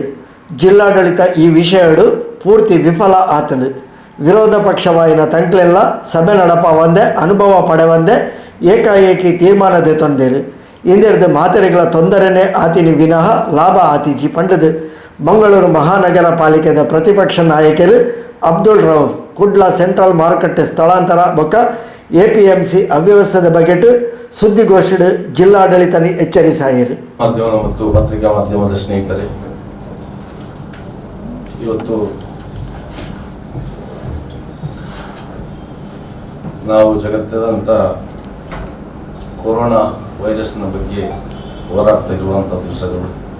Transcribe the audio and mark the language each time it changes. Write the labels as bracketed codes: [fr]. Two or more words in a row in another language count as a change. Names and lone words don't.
[tcy] ಜಿಲ್ಲಾಡಳಿತ ಈ ವಿಷಯಡು ಪೂರ್ತಿ ವಿಫಲ ಆತನು. ವಿರೋಧ ಪಕ್ಷವಾಯಿನ ತಂಕ್ಲೆಲ್ಲ ಸಭೆ ನಡಪ ಒಂದೇ ಅನುಭವ ಪಡೆವಂದೇ ಏಕಾಏಕಿ ತೀರ್ಮಾನದೆ ತೊಂದೇರು. ಇಂದೆರ್ದು ಮಾತೆರೆಗಳ ತೊಂದರೆನೇ ಆತಿನಿ ವಿನಃ ಲಾಭ ಆತಿಜಿ ಪಂಡದು ಮಂಗಳೂರು ಮಹಾನಗರ ಪಾಲಿಕೆದ ಪ್ರತಿಪಕ್ಷ ನಾಯಕರು ಅಬ್ದುಲ್ ರೌಫ್ ಕುಡ್ಲ ಸೆಂಟ್ರಲ್ ಮಾರುಕಟ್ಟೆ ಸ್ಥಳಾಂತರ ಬೊಕ್ಕ APMC ಅವ್ಯವಸ್ಥೆದ ಬಗೆಟ್ ಸುದ್ದಿಗೋಷ್ಠಿ ಜಿಲ್ಲಾಡಳಿತನಿ ಎಚ್ಚರಿಸಾಯಿರು. [kn] ಮಾಧ್ಯಮ ಮತ್ತು ಪತ್ರಿಕಾ ಮಾಧ್ಯಮದ ಸ್ನೇಹಿತರೆ, ಇವತ್ತು ನಾವು ಜಗತ್ತಾದ್ಯಂತ ಕೊರೋನಾ ವೈರಸ್ನ ಬಗ್ಗೆ ಹೋರಾಡ್ತಾ ಇರುವಂಥ ದಿವಸಗಳು.